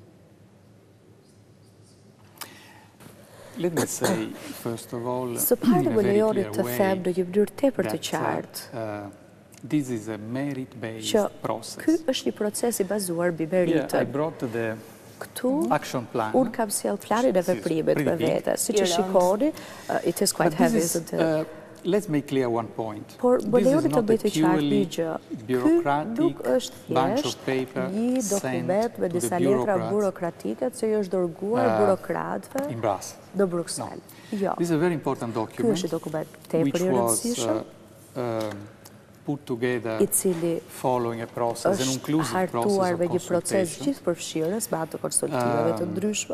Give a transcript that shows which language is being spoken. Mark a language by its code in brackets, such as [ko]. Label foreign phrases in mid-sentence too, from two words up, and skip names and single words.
[sq] Së pari më lejoni të them në një mënyrë tepër të qartë që ky është një proces i bazuar mbi meritën. Këtu unë kam sjell planin e veprimit me vete, siç e shikoni, [en] it is quite heavy, isn't it? Let's make clear one point. [sq] Por më lejoni të bëj të qartë një gjë. Ky nuk është thjesht një dokument me disa letra burokratike që i është dërguar burokratëve në Bruksel. Jo. Ky është një dokument tepër i rëndësishëm, i cili është hartuar me një proces gjithëpërfshirës me anë të konsultimeve të ndryshme.